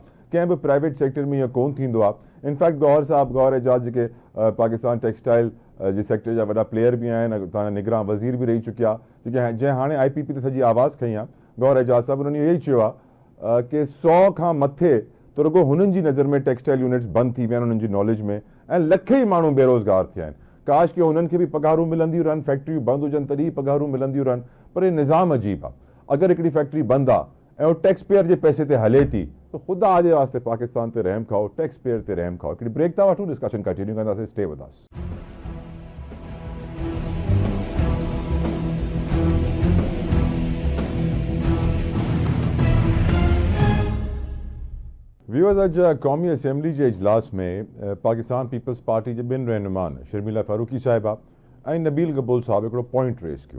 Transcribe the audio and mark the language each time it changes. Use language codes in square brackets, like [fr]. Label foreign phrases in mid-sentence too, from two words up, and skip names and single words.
[sd] कंहिं बि प्राइवेट सेक्टर में इहो कोन थींदो आहे। इनफैक्ट गौहर साहब, गौहर एजाज जेके पाकिस्तान टेक्सटाइल जे सेक्टर जा वॾा प्लेयर बि आहिनि, तव्हां निगरान वज़ीर बि रही चुकिया, जेके जंहिं हाणे IPP ते सॼी आवाज़ खई आहे, गौहर एजाज साहब, उन्हनि इहो ई चयो आहे कि 100 खां मथे तो रुगो हुननि जी नज़र में [en] textile units [sd] बंदि थी विया आहिनि, उन्हनि जी नॉलेज में, ऐं लखे ई माण्हू बेरोज़गार थिया आहिनि। काश कि उन्हनि खे बि पघारूं मिलंदियूं रहनि, फैक्ट्रियूं बंदि हुजनि तॾहिं पघारूं मिलंदियूं रहनि। पर इहो निज़ाम अजीब आहे। अगरि हिकिड़ी फैक्ट्री बंदि आहे ऐं उहो [en] tax payer [sd] जे पैसे ते हले थी, त ख़ुदा जे वास्ते पाकिस्तान ते रहम खाओ, [en] tax payer [sd] ते रहम खाओ। हिकिड़ी ब्रेक था वठूं, [en] discussion continue [sd] कंदासीं। [en] Stay with us. [sd] व्यूअर्स, अॼु क़ौमी असेंबली जे इजलास में पाकिस्तान पीपल्स पार्टी जे ॿिनि रहनुमान शर्मिला फारूकी साहिबा ऐं नबील गबूल साहब हिकिड़ो [en] point raise [sd] कयो।